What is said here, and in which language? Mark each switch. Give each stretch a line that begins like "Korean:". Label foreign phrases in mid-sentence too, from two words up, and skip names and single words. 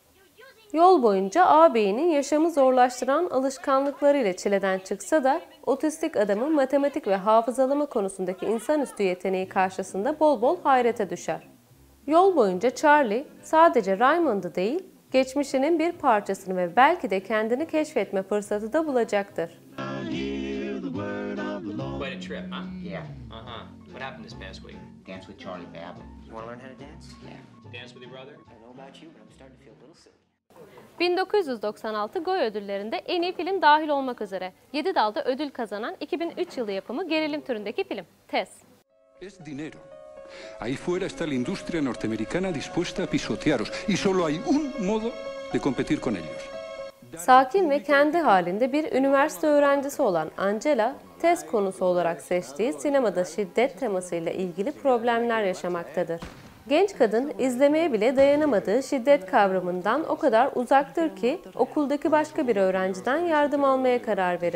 Turkish: Yol boyunca ağabeyinin yaşamı zorlaştıran alışkanlıklarıyla çileden çıksa da otistik adamın matematik ve hafızalama konusundaki insanüstü yeteneği karşısında bol bol hayrete düşer. Yol boyunca Charlie sadece Raymond'ı değil, geçmişinin bir parçasını ve belki de kendini keşfetme fırsatı da bulacaktır.
English: Quite a trip, huh? Yeah. What happened this past week? Dance with Charlie Babbitt. You want to learn how to dance? Yeah. Dance with your brother? I don't know about you, but I'm starting to feel a little silly.
Turkish: 1996 Goya ödüllerinde en iyi film dahil olmak üzere 7 dalda ödül kazanan 2003 yılı yapımı gerilim türündeki film Tess.
Spanish: Es dinero. Ahí fuera está la industria norteamericana dispuesta a pisotearos y solo hay un modo de competir con ellos.
Turkish: Sakin ve kendi halinde bir üniversite öğrencisi olan Angela, Tess konusu olarak seçtiği sinemada şiddet temasıyla ilgili problemler yaşamaktadır. Genç kadın izlemeye bile dayanamadığı şiddet kavramından o kadar uzaktır ki okuldaki başka bir öğrenciden yardım almaya karar verir.